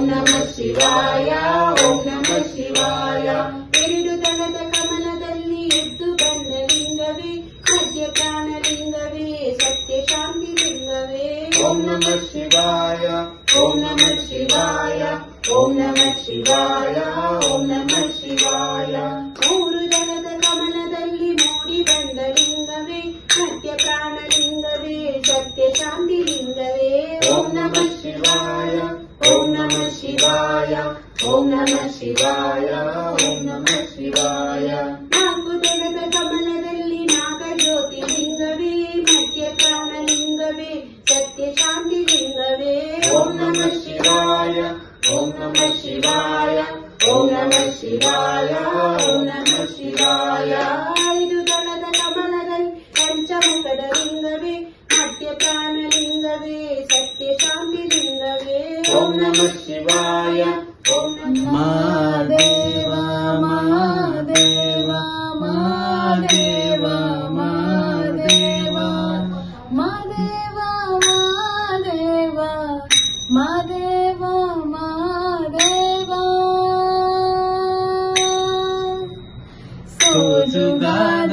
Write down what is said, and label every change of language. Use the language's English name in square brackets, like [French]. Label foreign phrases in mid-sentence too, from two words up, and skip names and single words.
[Sanskrit] नमः शिवाय ओम नमः शिवाय [Kannada] ಎರಡು ದಳದ ಕಮಲದಲ್ಲಿ ಎದ್ದು ಬಂದ ಲಿಂಗವೇ ಸತ್ಯ ಪ್ರಾಣಲಿಂಗವೇ ಸತ್ಯ ಶಾಂತಿ ಲಿಂಗವೇ [Sanskrit] ಓಂ ನಮಃ ಶಿವಾಯ ಓಂ ನಮಃ ಶಿವಾಯ ಓಂ ನಮಃ ಶಿವಾಯ ಓಂ ನಮಃ ಶಿವಾಯ [Kannada] ಮೂರು ದಳದ ಕಮಲದಲ್ಲಿ ಮೂಡಿ ಬಂದ ಲಿಂಗವೇ ಸತ್ಯ ಪ್ರಾಣಲಿಂಗವೇ ಸತ್ಯ ಶಾಂತಿ [Sanskrit] ಲಿಂಗವೇ ಓಂ ನಮಃ ಶಿವಾಯ ಓಂ ನಮಃ ಶಿವಾಯ ಓಂ ನಮಃ ಶಿವಾಯ ಓಂ ನಮಃ [Kannada] ಶಿವಾಯ ನಾಲ್ಕು ದಳದ ಕಮಲದಲ್ಲಿ ನಾಗಜ್ಯೋತಿ ಲಿಂಗವೇ ಮಧ್ಯ ಪ್ರಾಣಲಿಂಗವೇ ಸತ್ಯ ಶಾಂತಿ ಲಿಂಗವೇ [Sanskrit] ಓಂ ನಮಃ ಶಿವಾಯ ಓಂ ನಮಃ ಶಿವಾಯ ಓಂ ನಮಃ ಶಿವಾಯ ಓಂ ನಮಃ ಶಿವಾಯ [Kannada] ಐದು ದಳದ ಕಮಲದಲ್ಲಿ ಪಂಚಮುಖದ ಲಿಂಗವೇ ಮಧ್ಯ ಪ್ರಾಣಲಿಂಗವೇ ಸತ್ಯ ಶಾಂತಿ ಲಿಂಗವೇ [Sanskrit] ಓಂ ನಮಃ ಶಿವಾಯ ಓಂ ನಮಃ [Kannada] ಮಹಾದೇವ ಮಹಾದೇವ ಮಹಾದೇವ ಮಹಾದೇವ ಮಹಾದೇವ ಮಹಾದೇವ ಮಹಾದೇವ ಸೋಜುಗಾದ